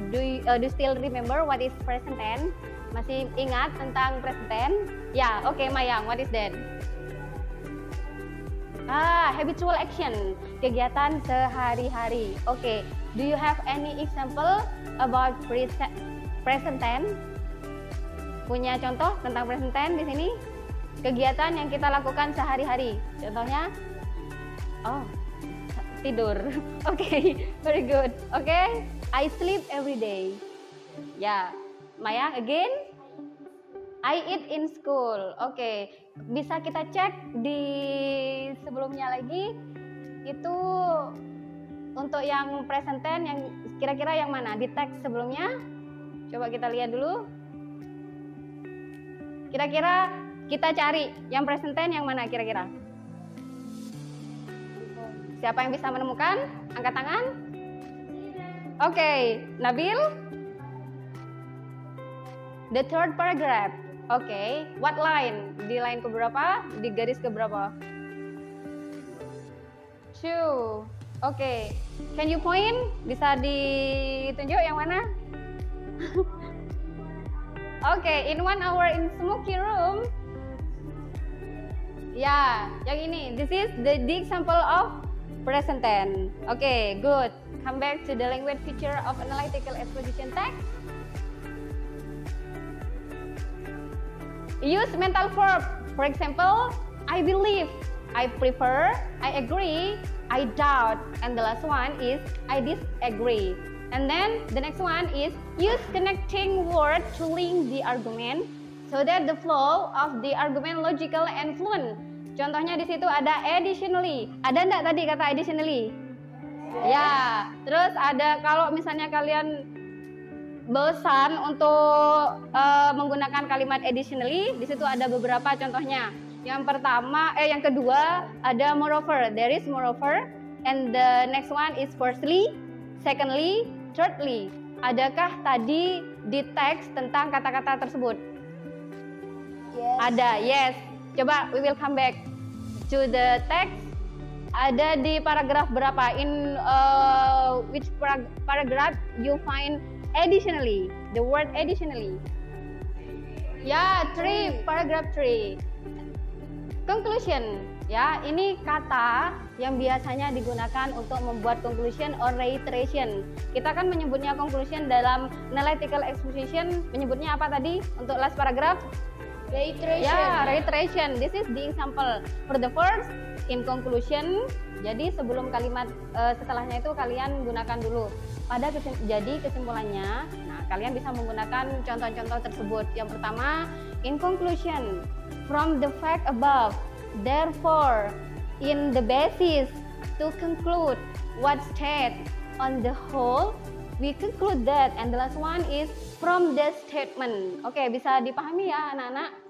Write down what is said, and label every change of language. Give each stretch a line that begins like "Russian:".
English: Do you still remember what is present tense?
Indonesian: Masih ingat tentang present tense?
English: Yeah, okay, Mayang, what is that? Habitual action,
Indonesian: kegiatan sehari-hari.
English: Okay, do you have any example about present tense?
Indonesian: Punya contoh tentang present tense di sini? Kegiatan yang kita lakukan sehari-hari. Contohnya? Tidur.
English: Okay, very good. Okay, I sleep every day. Yeah, Maya, again? I eat in school.
Indonesian: Okay, bisa kita cek di sebelumnya lagi. Itu untuk yang present tense yang kira-kira yang mana? Di teks sebelumnya? Coba kita lihat dulu. Kira-kira kita cari yang present tense yang mana kira-kira? Siapa yang bisa menemukan? Angkat tangan. Okay, Nabil?
English: The third paragraph. Okay, what line?
Indonesian: Di line keberapa? Di garis keberapa?
English: 2. Okay, can you point?
Indonesian: Bisa ditunjuk yang mana?
English: Okay, in 1 hour in smoky room.
Indonesian: Ya, yang ini.
English: This is the example of present tense. Okay, good. Come back to the language feature of analytical exposition text. Use mental verb. For example, I believe, I prefer, I agree, I doubt, and the last one is I disagree. And then the next one is use connecting word to link the argument so that the flow of the argument logical and fluent.
Indonesian: Contohnya di situ ada additionally. Ada enggak tadi kata additionally? Ya. Terus ada kalau misalnya kalian bosan untuk menggunakan kalimat additionally, di situ ada beberapa contohnya. Yang kedua ada
English: moreover, there is moreover, and the next one is firstly, secondly, thirdly.
Indonesian: Adakah tadi di teks tentang kata-kata tersebut?
English: Yes.
Indonesian: Ada,
English: yes.
Indonesian: Coba
English: we will come back to the text.
Indonesian: Ada di paragraf berapa?
English: In which paragraph you find additionally, the word additionally?
Indonesian: Ya, 3, paragraph 3. Conclusion, ya, ini kata yang biasanya digunakan untuk membuat conclusion or reiteration. Kita kan menyebutnya conclusion dalam analytical exposition, menyebutnya apa tadi untuk last paragraph?
English: Reiteration. Ya, reiteration. This is the example. For the first, in conclusion.
Indonesian: Jadi sebelum kalimat setelahnya itu kalian gunakan dulu. Jadi kesimpulannya, nah kalian bisa menggunakan contoh-contoh tersebut. Yang pertama,
English: in conclusion, from the fact above, therefore, in the basis to conclude what state on the whole, we conclude that. And the last one is from the statement.
Indonesian: Oke, bisa dipahami ya anak-anak?